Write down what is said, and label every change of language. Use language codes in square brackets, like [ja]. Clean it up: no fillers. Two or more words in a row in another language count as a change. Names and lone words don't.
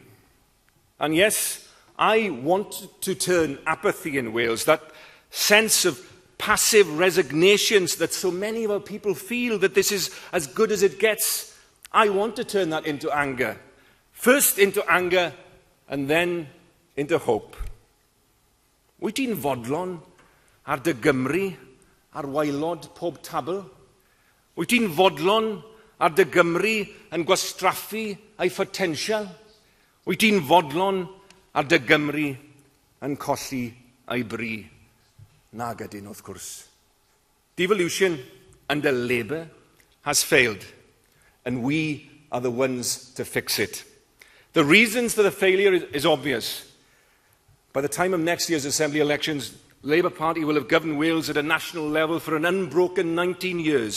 [en] And yes, I want to turn apathy in Wales, that sense of passive resignations that so many of our people feel that this is as good as it gets. I want to turn that into anger. First into anger, and then into hope. [cy] Wyt ti'n fodlon ar dy Gymru, ar waelod pob tabl? Wyt ti'n fodlon ar dy Gymru yn gwastraffu ei photensial? Wyt ti'n fodlon ar dy Gymru yn colli ei bri? Nag ydyn, wrth gwrs. [en] Devolution under Labour has failed, and we are the ones to fix it. The reasons for the failure is obvious. By the time of next year's Assembly elections, the Labour Party will have governed Wales at a national level for an unbroken 19 years.